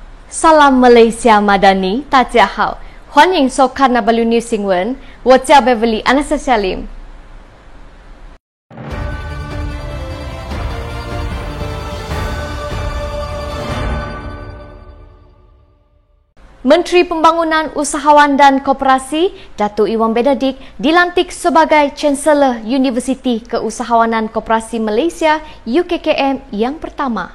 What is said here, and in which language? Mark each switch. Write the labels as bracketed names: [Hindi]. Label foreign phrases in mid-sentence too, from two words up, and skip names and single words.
[Malay] Salam Malaysia Madani, [Chinese] 大家好，欢迎收看 W News 新闻，我叫 Beverly Anastasia Lim。 [Malay] Menteri Pembangunan Usahawan dan Koperasi, Datuk Iwan Benedict dilantik sebagai Chancellor Universiti Keusahawanan Koperasi Malaysia UKKM yang pertama.